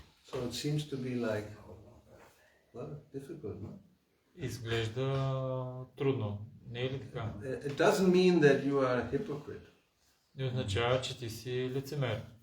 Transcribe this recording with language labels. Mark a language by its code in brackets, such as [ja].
[en] So it seems to be like, well, difficult, no? [bg] Изглежда трудно, не е ли така? [en] It doesn't mean that you are a hypocrite. [bg] Не означава, че ти си лицемер.